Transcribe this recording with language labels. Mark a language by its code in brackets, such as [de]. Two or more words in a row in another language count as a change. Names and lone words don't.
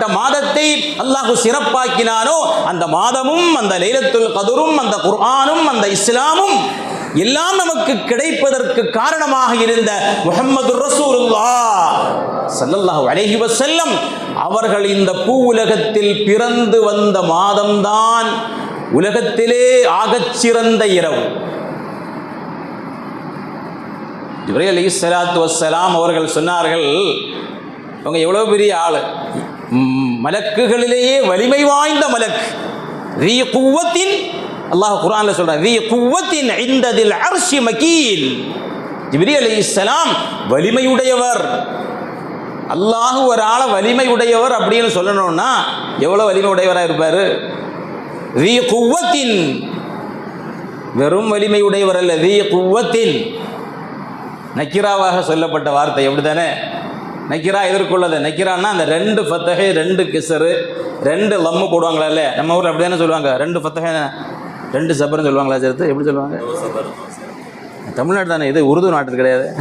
[ta] மாதத்தை அல்லாஹ் சிறப்பாக்கினானோ, அந்த மாதமும் அந்த லைலத்துல் கத்ரும் அந்த குர்ஆனும் அந்த இஸ்லாமும் எல்லாம் நமக்கு கிடைப்பதற்கு காரணமாக இருந்த முஹம்மது [ar] رسول الله صلى الله عليه وسلم [ta] அவர்கள் இந்த பூ உலகத்தில் பிறந்து வந்த மாதம்தான் உலகத்திலே ஆகச்சிறந்த இரவு. ஜிப்ரீல் [ar] عليه الصلاة والسلام [ta] அவர்கள் சொன்னார்கள், அவங்க எவ்வளோ பெரிய ஆள், மலக்குகளிலேயே வலிமை வாய்ந்த மலக், [ar] ذي قوة. [ta] அல்லாஹ் குர்ஆன்ல சொல்றான், [ar] ذي قوة عند ذي العرش مكين. [ta] ஜிப்ரீல் அலைஹிஸ்ஸலாம் வலிமையுடையவர். அல்லாஹ் ஒரு ஆளை வலிமையுடையவர் அப்படின்னு சொல்லணும்னா எவ்வளோ வலிமை உடையவராக இருப்பார்? [ar] ذي قوة, [ta] வெறும் வலிமையுடையவர் அல்ல, [ar] ذي قوة [ta] நக்கிராவாக சொல்லப்பட்ட வார்த்தை. எப்படி தானே நக்கிரா எதிர்கொள்ளது. நக்கிரான்னா அந்த 2 ஃபத்தஹை 2 கிசரு 2 லம்மு போடுவாங்களா? நம்ம ஊரில் அப்படி தானே சொல்லுவாங்க. 2 ஃபத்தஹை 2 சபர்னு சொல்லுவாங்களா? சேர்த்து எப்படி சொல்லுவாங்க? தமிழ்நாடு தானே இது, உருது நாட்டுக்கு கிடையாது.